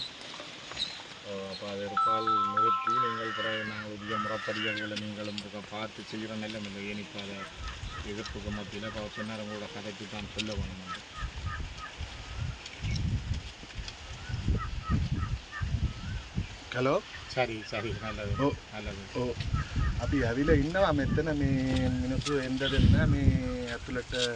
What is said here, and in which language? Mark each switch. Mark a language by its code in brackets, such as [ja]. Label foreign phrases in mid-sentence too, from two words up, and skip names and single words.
[ta] அப்போ அதை இருப்பால் நிறுத்தி நீங்கள் பிறகு நாங்கள் உரிய முறைப்படிகளை நீங்களும் பார்த்து செய்கிற நிலம் இல்லை. ஏன் இப்போ அதை எதிர்ப்புக்கு மத்தியில் இப்போ சொன்னார் உங்களோட கதைக்கு தான் சொல்ல வேணும். [si] හලෝ [ta] சரி சரி நல்லது நல்லது. [si] ඔව් අපි ඇවිල්ලා ඉන්නවා මෙතන මේ මිනිස්සු එන්න දෙන්න මේ ඇතුළට